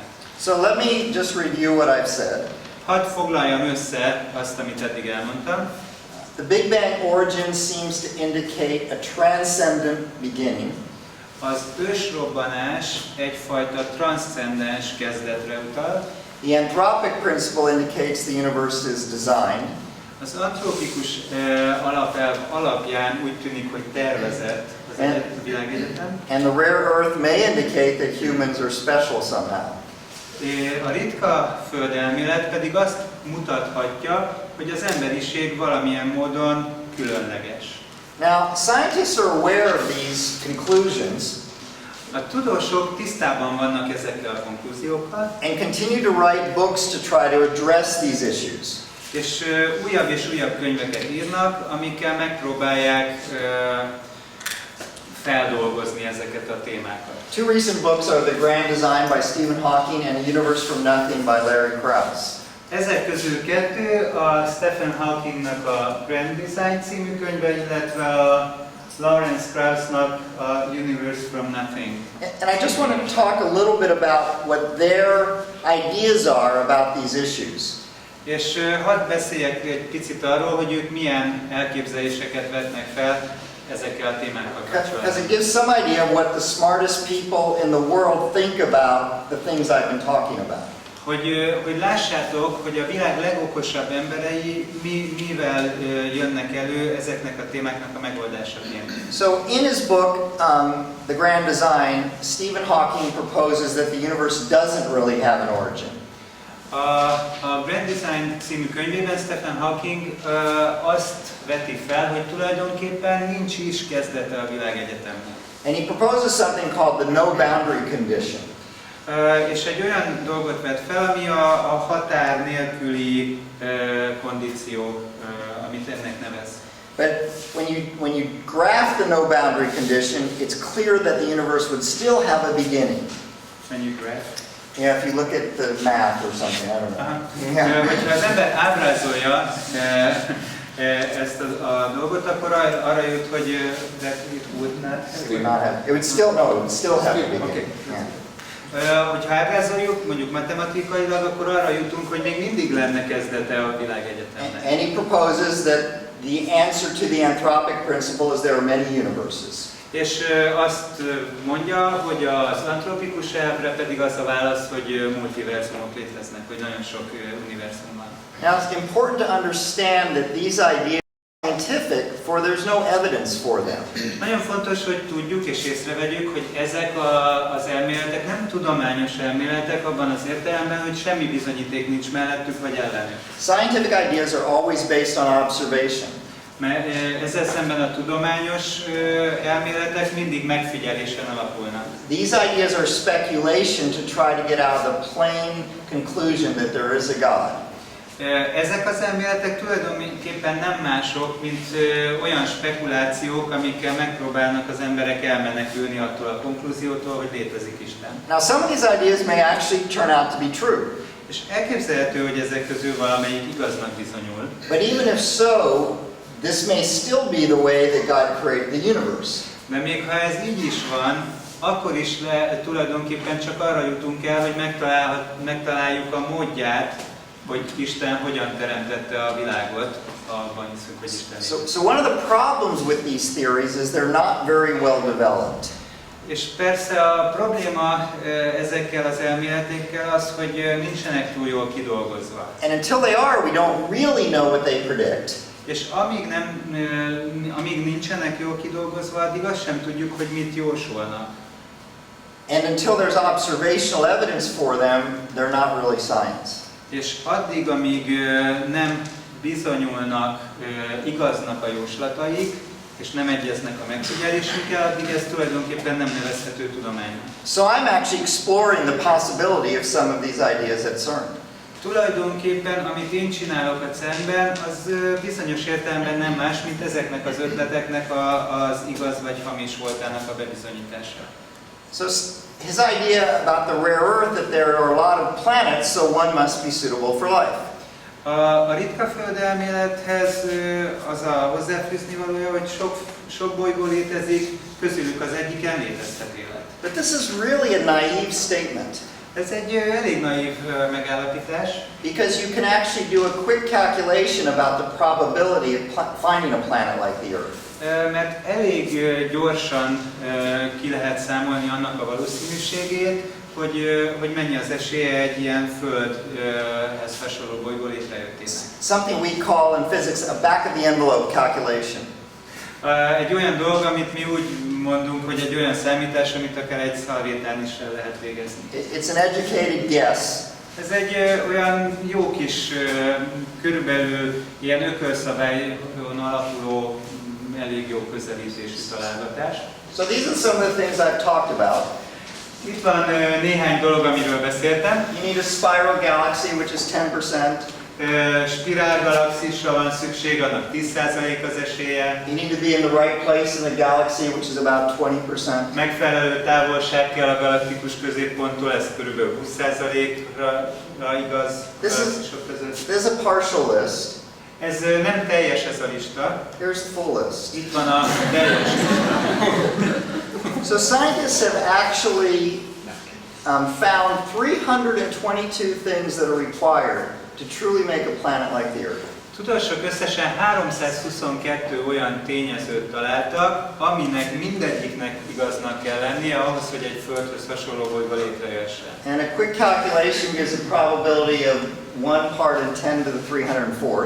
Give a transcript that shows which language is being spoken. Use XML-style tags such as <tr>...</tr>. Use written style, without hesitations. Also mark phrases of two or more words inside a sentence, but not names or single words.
<en>So let me just review what I've said.</en> <hu>Hadd foglaljam össze azt, amit eddig elmondtam.</hu> <en>The Big Bang origin seems to indicate a transcendent beginning.</en> <hu>Az ősrobbanás egyfajta transzcendens kezdetre utal.</hu> <en>The anthropic principle indicates the universe is designed.</en> <hu>Az antropikus alapelv alapján úgy tűnik, hogy tervezett az világegyetem.</hu> <en>And the rare earth may indicate that humans are special somehow.</en> <hu>A ritka földelmélet pedig azt mutathatja, hogy az emberiség valamilyen módon különleges.</hu> <en>Now, scientists are aware of these conclusions</en> <hu>A tudósok tisztában vannak ezekkel a konklúziókkal,</hu> <en>and continue to write books to try to address these issues.</en> <hu>és újabb könyveket írnak, amikkel megpróbálják feldolgozni ezeket a témákat.</hu> <en>Two recent books are The Grand Design by Stephen Hawking and A Universe from Nothing by Larry Krauss.</en> <hu>Ezek közül kettő, a Stephen Hawkingnak a Grand Design című könyve, illetve a Lawrence Kraussnak a Universe from Nothing.</hu> <en>And I just want to talk a little bit about what their ideas are about these issues.</en> <hu>És hadd beszéljek egy picit arról, hogy ők milyen elképzeléseket vetnek fel ezekkel a témákkal</hu> <en>Because</en> <hu>kapcsolatban.</hu> <en>it gives some idea of what the smartest people in the world think about the things I've been talking about.</en> <hu>Hogy lássátok, hogy a világ legokosabb emberei mivel jönnek elő ezeknek a témáknak a megoldásaként.</hu> <en>So in his book, The Grand Design, Stephen Hawking proposes that the universe doesn't really have an origin.</en> <hu>A Grand Design című könyvében Stephen Hawking azt veti fel, hogy tulajdonképpen nincs is kezdete a világegyetemnek.</hu> <en>And he proposes something called the no boundary condition.</en> <hu>És egy olyan dolgot vet fel, ami a határ nélküli kondíció, amit ennek nevez.</hu> <en>But when you graph the no boundary condition, it's clear that the universe would still have a beginning. When you graph? Yeah, if you look at the math or something, I don't know.</en> <hu>Hogyha az ember ábrázolja ezt a dolgot, akkor arra jut, hogy</hu> <en>that it would not have. It would still have a beginning. Okay. Yeah.</en> <hu>Hogyha ábrázoljuk, mondjuk matematikailag, akkor arra jutunk, hogy még mindig lenne kezdete a világegyetemnek.</hu> <en>And he proposes that the answer to the anthropic principle is there are many universes.</en> <hu>És azt mondja, hogy az antropikus elvre pedig az a válasz, hogy multiverzumok léteznek, hogy nagyon sok univerzum van.</hu> <en>Now it's important to understand that these ideas are scientific, for there's no evidence for them.</en> <hu>Nagyon fontos, hogy tudjuk és észrevegyük, hogy ezek az elméletek nem tudományos elméletek abban az értelemben, hogy semmi bizonyíték nincs mellettük vagy ellenük.</hu> <en>Scientific ideas are always based on observation.</en> <hu>Mert ezzel szemben a tudományos elméletek mindig megfigyelésen alapulnak.</hu> <en>These ideas are speculation to try to get out of the plain conclusion that there is a God.</en> <hu>Ezek az elméletek tulajdonképpen nem mások, mint olyan spekulációk, amikkel megpróbálnak az emberek elmenekülni attól a konklúziótól, hogy létezik Isten.</hu> <en>Now some of these ideas may actually turn out to be true.</en> <hu>És elképzelhető, hogy ezek közül valamelyik igaznak bizonyul.</hu> <en>But even if so, this may still be the way that God created the universe.</en> <hu>De még ha ez így is van, akkor is tulajdonképpen csak arra jutunk el, hogy megtaláljuk a módját, hogy Isten hogyan teremtette a világot, abban hiszünk, hogy Isten.</hu> <en>So one of the problems with these theories is they're not very well developed.</en> <hu>És persze a probléma ezekkel az elméletekkel az, hogy nincsenek túl jól kidolgozva.</hu> <en>And until they are, we don't really know what they predict.</en> <hu>És amíg nincsenek jól kidolgozva, addig azt sem tudjuk, hogy mit jósolnak.</hu> <en>And until there's observational evidence for them, they're not really science.</en> <hu>És addig, amíg nem bizonyulnak igaznak a jóslataik, és nem egyeznek a megfigyelésükkel, addig ez tulajdonképpen nem nevezhető tudománynak.</hu> <en>So I'm actually exploring the possibility of some of these ideas at CERN.</en> <hu>Tulajdonképpen, amit én csinálok a CERN-ben, az bizonyos értelemben nem más, mint ezeknek az ötleteknek az igaz vagy hamis voltának a bebizonyítása.</hu> <en>So his idea about the rare earth, that there are a lot of planets, so one must be suitable for life.</en> <hu>A ritka föld elmélethez az a hozzáfűzni valója, hogy sok bolygó létezik, közülük az egyiken létezhet élet.</hu> <en>But this is really a naive statement.</en> <hu>Ez egy elég naív megállapítás.</hu> <en>Because you can actually do a quick calculation about the probability of finding a planet like the Earth.</en> <hu>Mert elég gyorsan ki lehet számolni annak a valószínűségét, hogy mennyi az esélye egy ilyen Földhez hasonló bolygó létrejöttének.</hu> <en>Something we call in physics a back of the envelope calculation.</en> <hu>Egy olyan dolog, amit mi úgy mondunk, hogy egy olyan számítás, amit akár egy szalvétán is el lehet végezni.</hu> <en>It's an educated guess.</en> <hu>Ez egy olyan jó kis, körülbelül ilyen ökölszabályon alapuló, elég jó közelítésű találgatás.</hu> <en>So these are some of the things I've talked about.</en> <hu>Itt van néhány dolog, amiről beszéltem.</hu> <en>You need a spiral galaxy, which is 10%.</en> <hu>Spirál galaxisra van szükség, annak 10% az esélye.</hu> <en>You need to be in the right place in the galaxy, which is about 20%.</en> <hu>Megfelelő távolság kell a galaktikus középponttól, ez kb. 20%-ra igaz a galaxisok között.</hu> <en>There's a partial list.</en> <hu>Ez nem teljes ez a lista.</hu> <en>Here's the full list.</en> <hu>Itt van a teljes lista.</hu> <en>So scientists have actually found 322 things that are required to truly make a planet like the Earth.</en> <hu>Tudósok összesen 322 olyan tényezőt találtak, aminek mindegyiknek igaznak kell lennie ahhoz, hogy egy Földhöz hasonló bolygó létrejöhessen.</hu> <en>And a quick calculation gives a probability of 1 part in 10 to the 304th.</en>